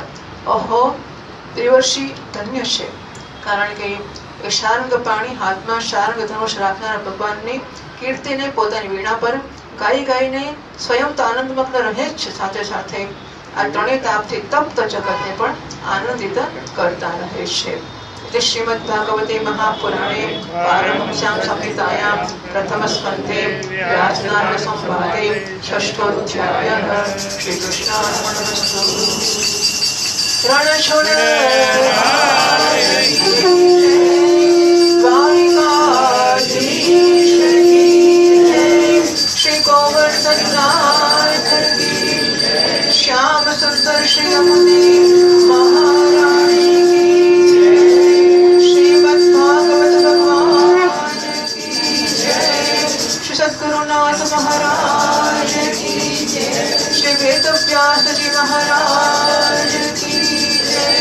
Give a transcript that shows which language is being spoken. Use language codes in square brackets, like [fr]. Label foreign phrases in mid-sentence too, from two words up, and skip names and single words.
[gu] ઓહો દેવર્ષિ ધન્ય છે કારણ કે એ શાર્ંગ પાણી હાથમાં શાર્ંગ ધનુષ રાખનારા ભગવાનની કીર્તિને પોતાની વીણા પર ગાઈ ગાઈને સ્વયં તો આનંદમગ્ન રહે જ છે સાથે સાથે આ ત્રણેય તાપથી તપ્ત જગતને પણ આનંદિત કરતા રહે છે। [sa] श्रीमद्भागवते महापुराणे पारमहंस्यां संहितायां प्रथमस्कन्धे व्यासनाथ संवादे षष्ठोऽध्यायः। [hi] श्रीकृष्णार्पणमस्तु। रणछोड़ श्री श्री यमुने महारानी की जय। श्रीमद् भागवत भगवान की जय। श्री सद्गुरुनाथ महाराज की जय। श्री वेदव्यास जी महाराज की जय।